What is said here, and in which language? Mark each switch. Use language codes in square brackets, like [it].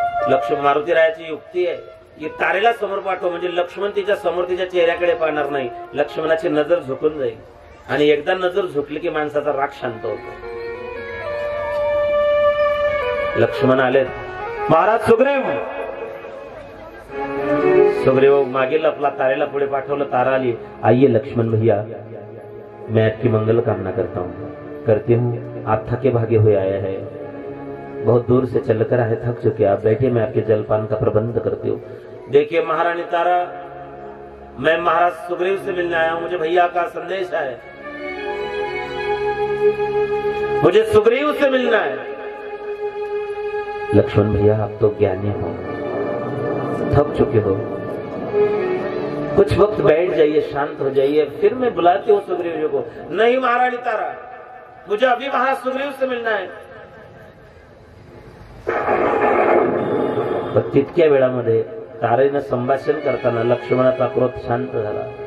[mr] लक्ष्मण मारुती रायाची युक्ती आहे की तारेला समोर पाठव, म्हणजे लक्ष्मण तिच्या समोर तिच्या चेहऱ्याकडे पाहणार नाही. लक्ष्मणाची नजर झुकून जाईल आणि एकदा नजर झुकली की माणसाचा राग शांत होतो. लक्ष्मण आलेत. महाराज सुग्रीव. सुग्रीव मागे लपला, तारेला पुढे पाठवलं. तारा आली. [hi] आइए लक्ष्मण भैया, मैं आपकी मंगल कामना करता हूँ, करती हूँ. आप थके भागे हुए आए हैं, बहुत दूर से चलकर आए, थक चुके, आप बैठे, मैं आपके जलपान का प्रबंध करती हूँ. देखिए महारानी तारा, मैं महाराज सुग्रीव से मिलने आया हूँ, मुझे भैया का संदेश है, मुझे सुग्रीव से मिलना है. लक्ष्मण भैया आप तो ज्ञानी हो, थक चुके हो, कुछ वक्त बैठ जाइए, शांत हो जाइए, फिर मैं बुलाती हूँ सुग्रीव जी को. नहीं महारानी तारा, मुझे अभी महाराज सुग्रीव से मिलना है. [mr] पण तितक्या वेळामध्ये तारेनं संभाषण करताना लक्ष्मणाचा क्रोध शांत झाला.